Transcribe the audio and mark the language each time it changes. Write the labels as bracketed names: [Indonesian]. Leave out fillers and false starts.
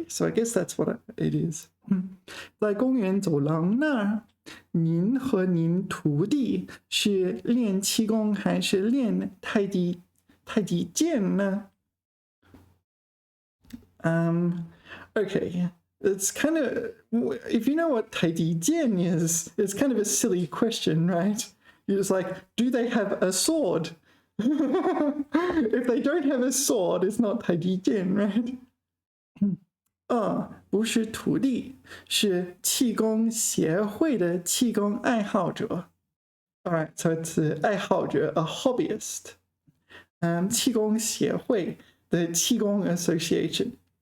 [English] So I guess that's what it is. [Chinese] 在公园走廊那儿，您和您徒弟是练气功还是练太极剑呢？ [English] Okay, it's kind of, if you know what 太极剑 is, it's kind of a silly question, right? You're just like, do they have a sword? If they don't have a sword, it's not 太极剑, right? [Chinese] 不是徒弟，是气功协会的气功爱好者。 [English] All right, so it's 爱好者 a hobbyist. 气功协会 the 气功 association.